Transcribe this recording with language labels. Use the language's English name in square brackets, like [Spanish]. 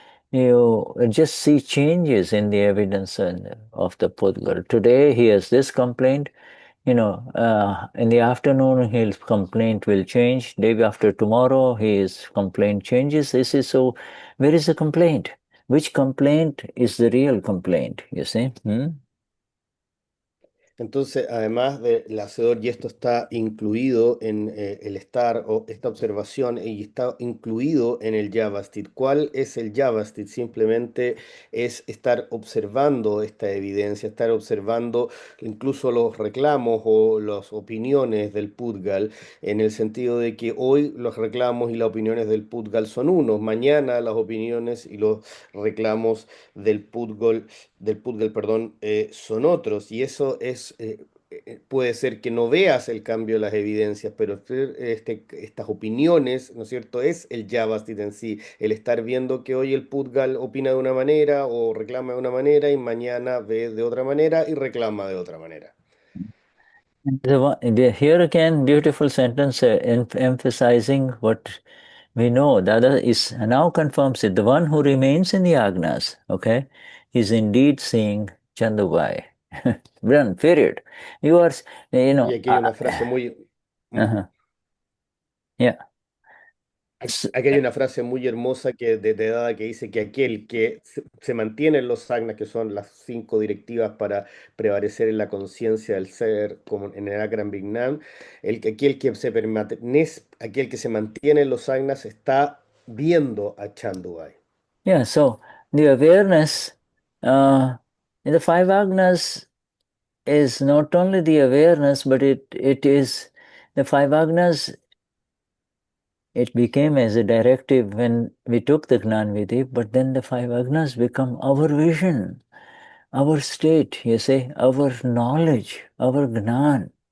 [English] You just see changes in the evidence of the pudgal. Today he has this complaint, in the afternoon his complaint will change. Day after tomorrow his complaint changes. This is so. Where is the complaint? Which complaint is the real complaint? You see? [Spanish] Entonces, además del hacedor, y esto está incluido en el estar o esta observación, y está incluido en el Javastit. ¿Cuál es el Javastit? Simplemente es estar observando esta evidencia, estar observando incluso los reclamos o las opiniones del pudgal, en el sentido de que hoy los reclamos y las opiniones del pudgal son unos, mañana las opiniones y los reclamos del pudgal, perdón, son otros, y eso puede ser que no veas el cambio de las evidencias, pero estas opiniones, ¿no es cierto? Es el Javastit en sí, el estar viendo que hoy el pudgal opina de una manera o reclama de una manera y mañana ve de otra manera y reclama de otra manera. [English] Here again, beautiful sentence emphasizing what we know. Dada is now confirms it. The one who remains in the agnas, okay, is indeed seeing Chandubai. Run, period. You are, [Spanish] Y aquí hay una frase muy, [English] uh-huh. Yeah. [Spanish] Aquí hay una frase muy hermosa de Dada que dice que aquel que se mantiene en los agnas, que son las 5 directivas para prevalecer en la conciencia del ser, como en el Akram Vignan, aquel que aquel que se mantiene en los agnas está viendo a Chandubai. [English] Yeah, so the awareness in the five agnas is not only the awareness, but it is the five agnas. It became as a directive when we took the Gnan Vidhi, but then the five agnas become our vision, our state, you see, our knowledge, our Gnan.